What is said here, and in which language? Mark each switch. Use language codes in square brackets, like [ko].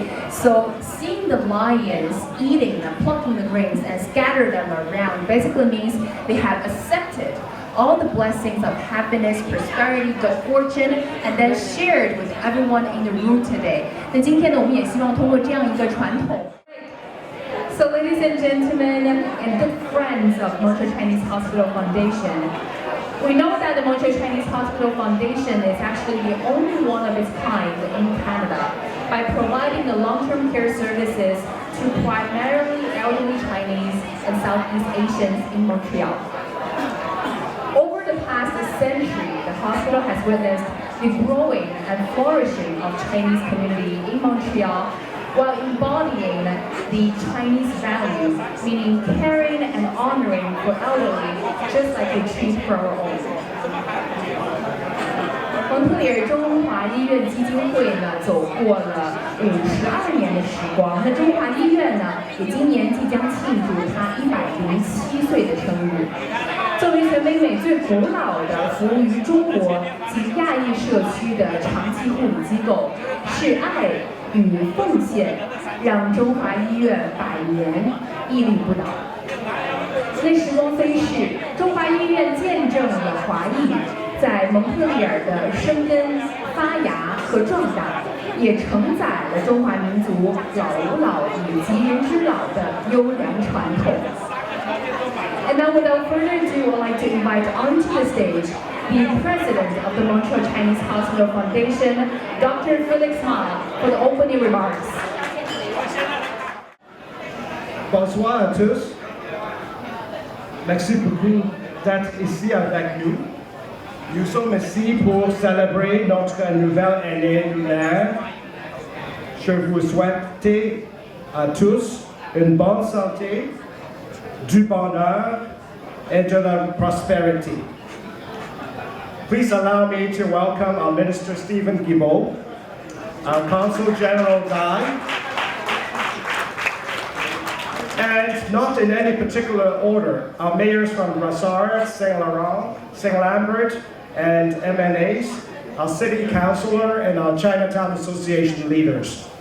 [en] So seeing the lions eating and plucking the grains and scatter them around basically means they have accepted all the blessings of happiness, prosperity, good fortune, and then shared with everyone in the room today. [zh] 那今天呢，我们也希望通过这样一个传统。 [en] So ladies and gentlemen, and good friends of Montreal Chinese Hospital Foundation, we know that the Montreal Chinese Hospital Foundation is actually the only one of its kind in Canada by providing the long-term care services to primarily elderly Chinese and Southeast Asians in Montreal. Over the past century, the hospital has witnessed the growing and flourishing of Chinese community in Montreal while embodying the Chinese values, meaning caring and honoring for elderly, just like we treat for our own. [zh] 蒙特利尔中华医院基金会呢，走过了52年的时光。那中华医院呢，也今年即将庆祝它107岁的生日。作为全北美最古老的服务于中国及亚裔社区的长期护理机构，是爱与奉献让中华医院100年屹立不倒。那时光飞逝，中华医院见证了华裔在蒙特利尔的生根、发芽和壮大，也承载了中华民族老吾老以及人之老的优良传统。 [en] And now, without further ado, I'd like to invite onto the stage the president of the Montreal Chinese Hospital Foundation, Dr. Felix Ma, for the opening remarks. [fr] Bonsoir à tous. Merci beaucoup d'être ici avec nous. Nous sommes ici pour célébrer notre nouvelle année lunaire. Je vous souhaite à tous une bonne santé, du bonheur et de la prospérité. [en] Please allow me to welcome our Minister Stephen Guilbeault, our Consul General Guy, and not in any particular order, our mayors from Brossard, Saint Laurent, Saint Lambert, and MNAs, our city councillor, and our Chinatown Association leaders.